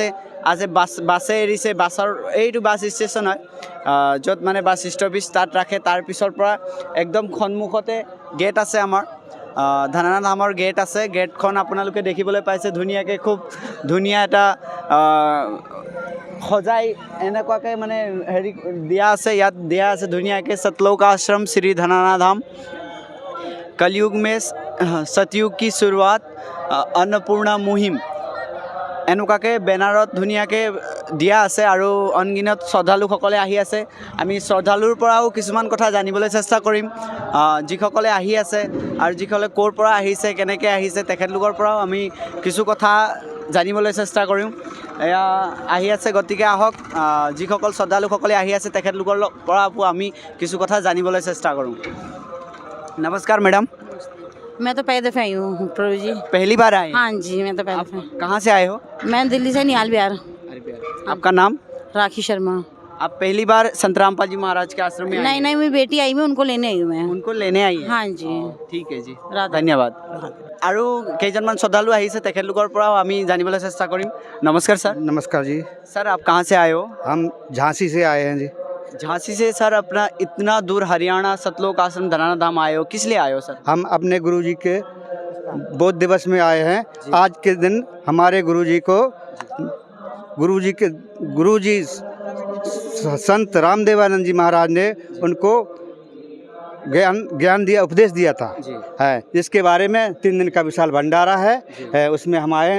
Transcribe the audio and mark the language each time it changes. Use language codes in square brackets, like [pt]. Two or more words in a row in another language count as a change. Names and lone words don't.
[as] আজি বাছে এৰিছে, বাছৰ এইটো বাছ ষ্টেচন হয় য'ত মানে বাছ ষ্টপেজ তাত ৰাখে। তাৰ পিছৰ পৰা একদম সন্মুখতে গেট আছে, আমাৰ ধনাধামৰ গেট আছে। গেটখন আপোনালোকে দেখিবলৈ পাইছে ধুনীয়াকৈ, খুব ধুনীয়া এটা সজাই এনেকুৱাকৈ মানে হেৰি দিয়া আছে। ইয়াত দিয়া আছে ধুনীয়াকৈ [hi] सतलोक आश्रम श्री धनाधाम कलयुग में सतयुग की शुरुआत अन्नपूर्णा मुहिम [as] এনেকুৱাকৈ বেনাৰত ধুনীয়াকৈ দিয়া আছে আৰু অনগিনত শ্ৰদ্ধালুসকলে আহি আছে। আমি শ্ৰদ্ধালুৰ পৰাও কিছুমান কথা জানিবলৈ চেষ্টা কৰিম, যিসকলে আহি আছে আৰু যিসকলে ক'ৰ পৰা আহিছে, কেনেকৈ আহিছে, তেখেতলোকৰ পৰাও আমি কিছু কথা জানিবলৈ চেষ্টা কৰিম। এয়া আহি আছে, গতিকে আহক যিসকল শ্ৰদ্ধালুসকলে আহি আছে তেখেতলোকৰ পৰা আমি কিছু কথা জানিবলৈ চেষ্টা কৰোঁ। [hi] नमस्कार मैडम। मैं तो पहले दफ़े आई हूँ प्रभु जी। पहली बार आए? हाँ जी, मैं तो पहले दफ़े। कहाँ से आए हो? मैं दिल्ली से निहाल बिहार। आपका नाम? राखी शर्मा। आप पहली बार संत रामपाल जी महाराज के आश्रम में आए? नहीं, मेरी बेटी आई, मैं उनको लेने आई हूँ। मैं उनको लेने आई हैं? हाँ जी। ठीक है जी, राधा। धन्यवाद। [as] আৰু কেইজনমান শ্ৰদ্ধালু আহিছে, তেখেতলোকৰ পৰাও আমি জানিবলৈ চেষ্টা কৰিম। নমস্কাৰ सर। [hi] नमस्कार जी। सर आप कहाँ से आए हो? हम झांसी से आए हैं जी। झांसी से सर अपना इतना दूर हरियाणा सतलोक आश्रम धनाधाम आए हो, किस लिए आए हो सर? हम अपने गुरुजी के बोध दिवस में आए हैं। आज के दिन हमारे गुरुजी संत रामदेवानंद जी महाराज ने उनको ज्ञान दिया, उपदेश दिया था है, जिसके बारे में 3 दिन का विशाल भंडारा है, उसमें हम आए हैं।